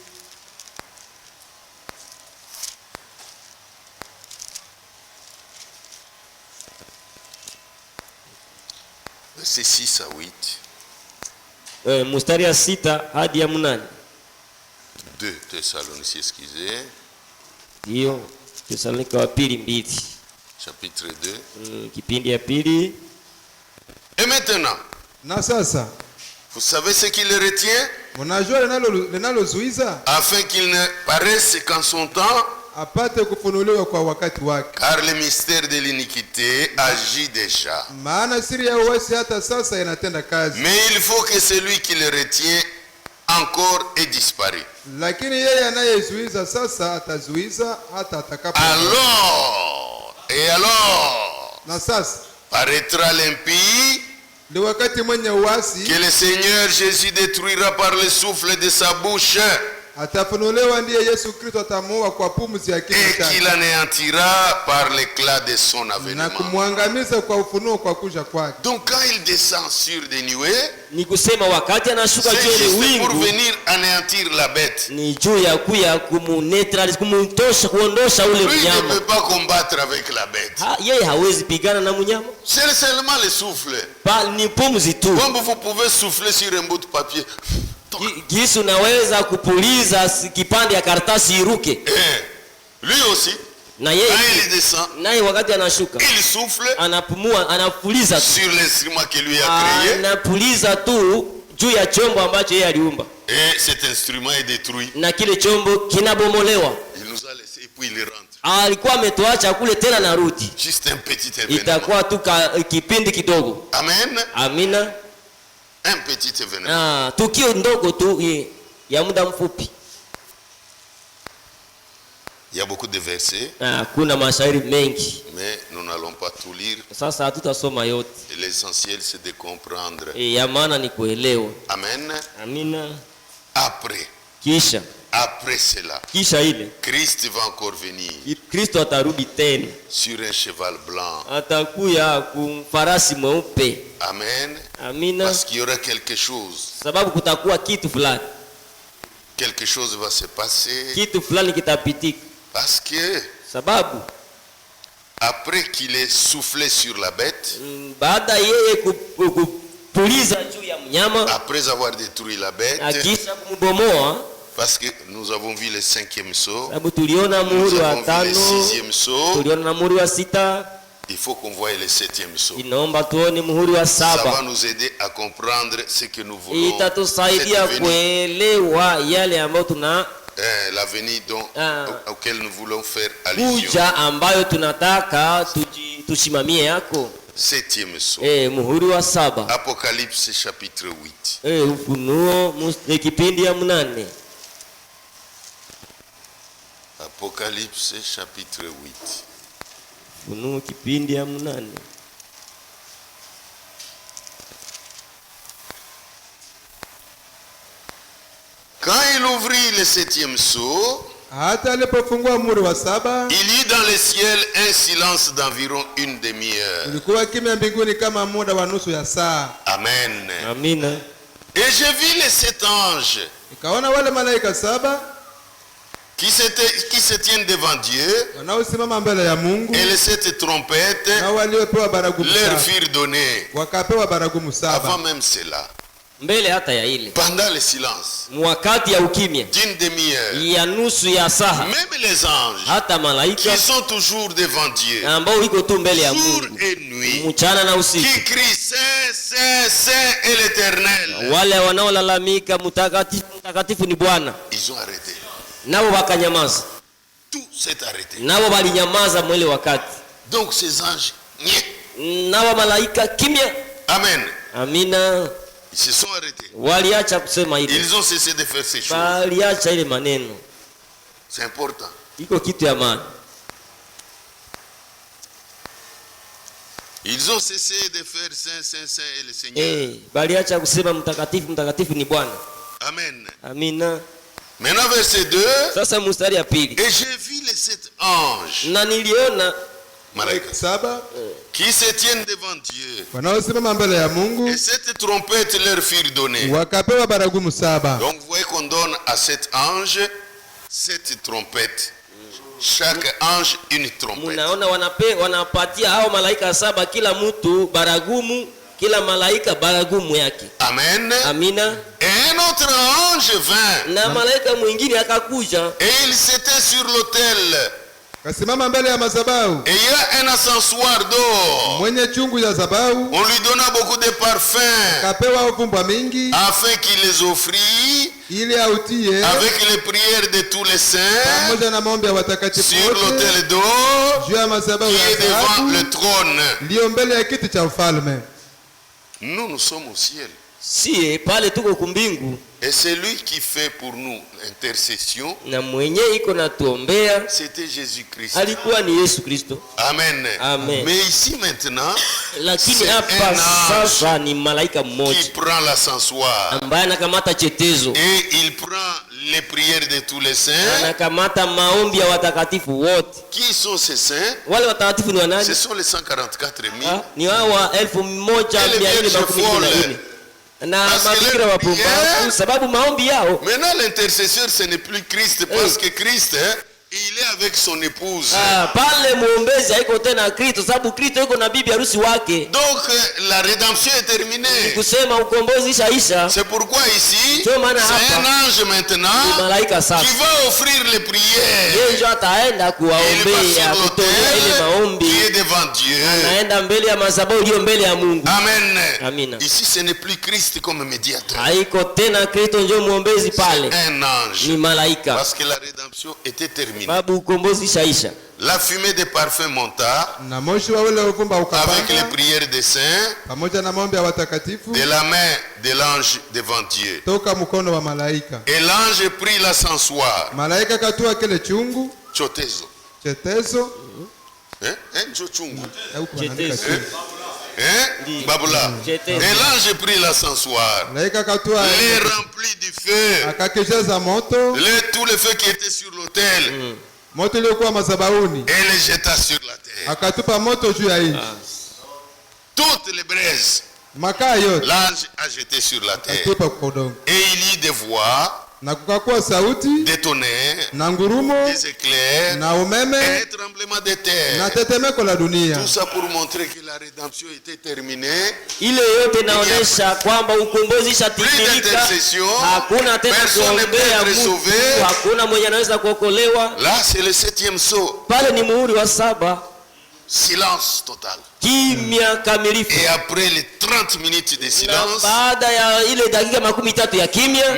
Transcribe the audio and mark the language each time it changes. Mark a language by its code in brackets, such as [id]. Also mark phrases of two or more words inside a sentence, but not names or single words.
[fr] Verset 6 à 8. [sw] mstari ya 6 hadi ya 8. [fr] 2 Thessaloniciens, excusez. [sw] Hiyo Watesalonika wa pili 2 [fr] Chapitre 2. [sw] kipindi ya pili. [fr] Et maintenant, [sw] Na sasa [fr] vous savez ce qui le retient? [sw] mnajua linalozuiza [fr] Afin qu'il ne paraisse qu'en son temps, [sw] apate kufunuliwa kwa wakati wake, [fr] car le mystère de l'iniquité agit déjà. [sw] maana siri ya uasi hata sasa inatenda kazi. [fr] Mais il faut que celui qui le retient encore ait disparu. [sw] Lakini yeye anayezuiza sasa atazuiza hata atakapo. [fr] Alors, [sw] Na sasa [fr] paraîtra l'impie [sw] ni wakati mwenye uasi [fr] que le Seigneur Jésus détruira par le souffle de sa bouche [sw] atafunuliwa, ndiye Yesu Kristo atamuua kwa pumzi ya kinywa [fr] et qu'il [sw] chake [fr] anéantira par l'éclat de son [sw] na [fr] avènement. [sw] kumwangamiza kwa ufunuo kwa kuja kwake. [fr] Donc quand il descend sur des nuées, [sw] Ni kusema wakati anashuka [fr] c'est [sw] juu ya [fr] juste pour [sw] wingu [fr] venir anéantir la bête. [sw] ni juu ya kuya kumuneutralize, kumtosha, kuondosha ule [fr] Lui ne [sw] mnyama. [fr] peut pas combattre avec la bête. [sw] Yeye hawezi pigana na mnyama, [fr] C'est seulement le souffle. [sw] ni pumzi tu. [fr] Comme vous pouvez souffler sur un bout de papier. [sw] Gisi unaweza kupuliza kipande ya karatasi iruke. [fr] Et lui aussi, [sw] Na [fr] quand [sw] yeye [fr] il descend, [sw] naye wakati anashuka [fr] il souffle [sw] anapumua, anapuliza tu, [fr] sur l'instrument que lui a créé. [sw] anapuliza tu juu ya chombo ambacho yeye aliumba, [fr] Et cet instrument est détruit. [sw] na kile chombo kinabomolewa. [fr] Il nous a laissé et puis il rentre. [sw] Alikuwa ametuacha kule, tena narudi, [fr] Juste un petit événement. [sw] itakuwa tu kipindi kidogo. [fr] Amen. [sw] Amina. [fr] Un petit événement. [sw] Tukio ndogo tu ya muda mfupi. [fr] Il y a beaucoup de versets, [sw] Kuna mashairi mengi, [fr] mais nous n'allons pas tout lire. [sw] sasa hatutasoma yote. [fr] Et l'essentiel, c'est de comprendre. [sw] Ya maana ni kuelewa. [fr] Amen. [sw] Amina. [fr] Après cela, [sw] Kisha ile [fr] Christ va encore venir [sw] Kristo atarudi tena, [fr] sur un cheval blanc. [sw] atakuya kumfarasi mweupe. [fr] Amen. [sw] Amina. [fr] Parce qu'il y aura quelque chose. [sw] Sababu kutakuwa kitu fulani, [fr] Quelque chose va se passer. [sw] kitu fulani kitapitika. [fr] Parce que [sw] Sababu [fr] après qu'il ait soufflé sur la bête, [sw] baada yeye kupuliza juu ya mnyama, [fr] après avoir détruit la bête, [sw] akisha kumbomoa, [fr] Parce que nous avons vu le 5e sceau, [sw] sababu tuliona [fr] nous [sw] muhuri wa [fr] avons vu le [sw] tano, [fr] 6e sceau, [sw] tuliona na muhuri wa sita, [fr] il faut qu'on voie le 7e sceau. [sw] inaomba tuone muhuri wa [fr] Ça va [sw] saba. [fr] nous aider à comprendre ce que nous voulons. [sw] Itatusaidia [fr] cette venue, [sw] kuelewa yale ambayo tuna [fr] la venue Ah. auquel nous voulons faire allusion. [sw] kuja ambayo tunataka tusimamie yako. [fr] 7e sceau. [sw] Muhuri wa saba. [fr] Apocalypse chapitre 8. [sw] Ufunuo kipindi ya 8. [fr] Apocalypse chapitre 8. [sw] Ufunuo kipindi ya 8. [fr] Quand il ouvrit le 7e sceau, [sw] Hata alipofungua muhuri wa saba, [fr] il y eut dans le ciel un silence d'environ une demi-heure. [sw] kulikuwa kimya mbinguni kama muda wa nusu ya saa. [fr] Amen. [sw] Amina. [fr] Et j'ai vu les 7 anges [sw] Nikaona wale malaika saba [fr] qui se tiennent devant Dieu, [sw] wanaosimama mbele ya Mungu, [fr] et les 7 trompettes [sw] na waliopewa baragumu [fr] leur [sw] saba, [fr] furent données. [sw] wakapewa baragumu [fr] Avant [sw] saba. [fr] même cela, [sw] Mbele hata ya ile. [fr] pendant le silence [sw] Wakati ya ukimya [fr] d'une demi-heure, [sw] ya nusu ya saha, [fr] même les anges [sw] hata malaika [fr] qui sont toujours devant Dieu, [sw] ambao iko tu mbele ya [fr] jour [sw] Mungu [fr] et nuit, [sw] mchana na usiku, [fr] qui crient Saint, Saint, Saint est l'Éternel, [sw] wale wanaolalamika mtakatifu mtakatifu ni Bwana, [fr] ils ont arrêté. [sw] nao wakanyamaza, [fr] Tout s'est arrêté. [sw] nao walinyamaza mwele wakati, [fr] Donc ces anges, niais. [sw] nao malaika kimya. [fr] Amen. [sw] Amina. [fr] Ils se sont arrêtés. [sw] Waliacha kusema hivyo, [fr] Ils ont cessé de faire ces choses. [sw] waliacha ile maneno. [fr] C'est important. [sw] Iko kitu ya maana. [fr] Ils ont cessé de faire Saint, Saint, Saint et le Seigneur. [sw] Baliacha kusema mtakatifu mtakatifu ni Bwana. [fr] Amen. [sw] Amina. [fr] Maintenant verset 2. [sw] Sasa mstari ya pili, [fr] Et j'ai vu les 7 anges, [sw] na niliona malaika, Saba [fr] qui se tiennent devant Dieu. [sw] wanaosimama mbele ya Mungu, [fr] Et 7 trompettes leur furent données. [sw] wakapewa baragumu saba. [fr] Donc vous voyez qu'on donne à 7 anges 7 trompettes. Chaque ange une trompette. [sw] munaona wanapatia hao malaika saba kila mtu baragumu, kila malaika baragumu yake. [fr] Amen. [sw] Amina. [fr] Et un autre ange vint. [sw] Na malaika mwingine akakuja, [fr] Et il s'était sur l'autel. [sw] Kasimama mbele ya madhabahu, [fr] Et il y a un encensoir d'or. [sw] mwenye chungu ya dhabahu, [fr] On lui donna beaucoup de parfums [sw] kapewa uvumbwa mingi, [fr] afin qu'il les offrit [sw] ili autie [fr] avec les prières de tous les saints [sw] pamoja na maombi ya watakatifu [fr] sur [sw] wote [fr] l'autel d'or [sw] juu ya madhabahu [fr] qui est [sw] ya [fr] devant [sw] dhahabu [fr] le trône. [sw] iliyo mbele ya kiti cha ufalme. [fr] Nous sommes au ciel. [sw] sie pale tuko kumbingu, [fr] Et celui qui fait pour nous l'intercession, [sw] na mwenye iko natuombea [fr] c'était Jésus-Christ. [sw] alikuwa ni Yesu Kristo. [fr] Amen. [sw] Amen. [fr] Mais ici maintenant, [sw] Lakini [fr] c'est [sw] hapa [fr] un ange [sw] sasa ni malaika [fr] qui [sw] mmoja [fr] prend l'ascensoir [sw] ambaye anakamata chetezo, [fr] et il prend les prières de tous les saints. [sw] anakamata maombi ya watakatifu wote. [fr] Qui sont ces saints? [sw] Wale watakatifu ni [fr] Ce [sw] wanani? [fr] sont les 144 000. [sw] Ni hawa 1424 na [fr] Parce que [sw] mabikira [fr] leur [sw] wapumbavu, [fr] prière- [sw] sababu maombi yao. [fr] Maintenant, l'intercesseur, ce n'est plus Christ parce que Christ, il est avec son épouse. [sw] Pale muombezi haiko tena Kristo, sababu Kristo yuko na bibi harusi wake. [fr] Donc, la rédemption est terminée. [sw] Kusema ukombozi ishaisha. [fr] C'est pourquoi ici, [sw] Ndio maana [fr] c'est [sw] hapa [fr] un ange [sw] ni [fr] maintenant [sw] malaika sasa, [fr] qui va offrir les prières. [sw] yeye ndio ataenda [fr] Et il va [sw] kuwaombea, [fr] sur [sw] kutolea ile [fr] l'autel [sw] maombi, [fr] qui est devant Dieu. [sw] anaenda mbele ya madhabahu iliyo mbele ya Mungu. [fr] Amen. [sw] Amina. [fr] Ici, ce n'est plus Christ comme médiateur. [sw] Haiko tena Kristo ndio muombezi pale, [fr] Un ange. [sw] ni malaika, [fr] Parce que la rédemption était terminée. [sw] sababu ukombozi ishaisha. [fr] La fumée des parfums monta [sw] Na moshi wa ule uvumba [fr] avec les [sw] ukapanda [fr] prières des saints [sw] pamoja na maombi ya watakatifu [fr] de la main de l'ange devant Dieu. [sw] toka mkono wa malaika. [fr] Et l'ange prit l'ascensoir. [sw] Malaika katua kile chungu Chotezo. chetezo Hein? Chungu. au kuandika Chetezo. chungu. Hein? Babula. Chetezo. [fr] Et l'ange prit l'ascensoir. [sw] Malaika katua [fr] Les remplit du feu. [sw] akakisheza moto, [fr] Tout le feu qui était sur l'autel. [sw] moto uliokuwa madhabahuni, [fr] Et les jeta sur la terre. [sw] akatupa moto juu ya nchi. [fr] Toutes les braises, [sw] Makaa yote [fr] l'ange a jeté sur la terre. [sw] akatupa kwa udongo. [fr] Et il y eut des voix [sw] Na kukakuwa sauti, [fr] des tonnerres, [sw] na ngurumo, [fr] des éclairs, [sw] na umeme, [fr] et un tremblement de terre. [sw] na tetemeko la dunia. [fr] Tout ça pour montrer que la rédemption était terminée. [sw] Ile yote inaonyesha kwamba ukombozi ishatimilika. Hakuna tena kuombea Mungu, hakuna mwenye anaweza kuokolewa. [fr] Là c'est le 7e sceau. [sw] Pale ni muhuri wa 7. [fr] Silence total. [sw] Kimya kamilifu. [fr] Et après les 30 minutes de silence, [sw] baada ya ile dakika 13 ya kimya,